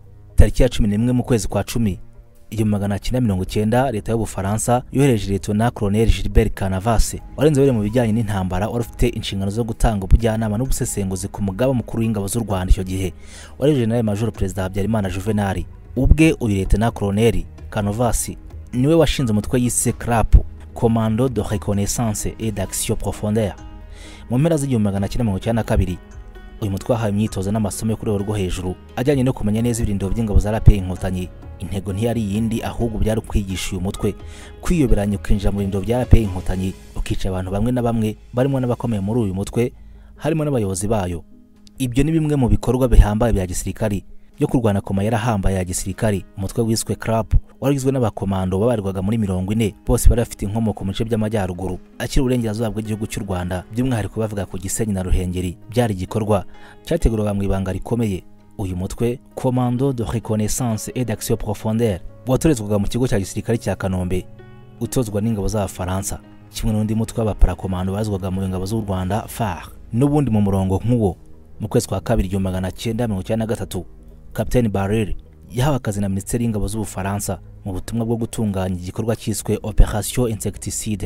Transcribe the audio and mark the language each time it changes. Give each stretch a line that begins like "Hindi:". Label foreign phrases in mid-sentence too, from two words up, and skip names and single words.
Kinyarwanda: Tariki ya 11 mu kwezi kwa 10 1990 leta y'Ubufaransa yohereje Lieutenant Colonel Gilbert Canavase wari inzobere mu bijyanye n'intambara wari ufite inshingano zo gutanga ubujyanama n'ubusesenguzi ku mugaba mukuru w'ingabo z'u Rwanda icyo gihe wari General Major Perezida Habyarimana Juvenal. Ubwe uyu Lieutenant Colonel Canavase niwe washinze umutwe yise CRAP, Commando de Reconnaissance et d'Action Profondaire. Mu mpera z'1992 uyu mutwe wahawe imyitozo n'amasomo yo kuri rwo hejuru ajyanye no kumenya neza ibirindiro by'ingabo za RPA Inkotanyi. Intego ntiyari yindi ahubwo byari kwigisha uyu mutwe kwiyoberanya ukinjira mu birindiro bya RPA Inkotanyi ukica abantu bamwe na bamwe barimo n'abakomeye muri uyu mutwe harimo n'abayobozi bayo. Ibyo ni bimwe mu bikorwa bihambaye bya gisirikari byo kurwana ku mayira ahambaye ya gisirikari. Umutwe wiswe CRAP warigizwe n'abakomando babarirwaga muri 40 bose bari bafite inkomoko mu bice by'amajyaruguru akiri uburengerazuba bw'igihugu cy'u Rwanda, by'umwihariko bavuga ku Gisenyi na Ruhengeri. Byari igikorwa cyategurwaga mu ibanga rikomeye. Uyu mutwe Commando de Reconnaissance et d'Action Profondaire watorezwaga mu kigo cya gisirikare cya Kanombe utozwa n'ingabo z'Abafaransa, kimwe n'undi mutwe w'abaparakomando bazwaga mu ngabo z'u Rwanda FAR. N'ubundi mu murongo nk'uwo mu kwezi kwa 1993 Captain Barrel yahawe akazi na Minisiteri y'Ingabo z'Ubufaransa mu butumwa bwo gutunganya igikorwa cyiswe Operation Insecticide.